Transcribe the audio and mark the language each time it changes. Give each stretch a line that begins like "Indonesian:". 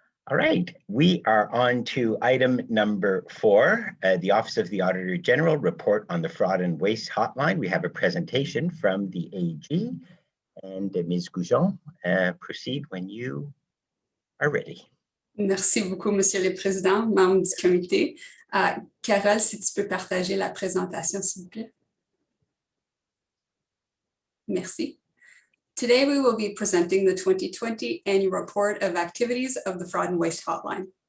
English: All right, we are on to item number 4, the Office of the Auditor General report on the Fraud and Waste Hotline. We have a presentation from the AG, and Ms. Goujon, proceed when you are ready.
French: Merci beaucoup, Monsieur le Président, membres du comité. Carole, si tu peux partager la présentation, s'il vous plaît. Merci.
English: Today, we will be presenting the 2020 Annual Report of Activities of the Fraud and Waste Hotline.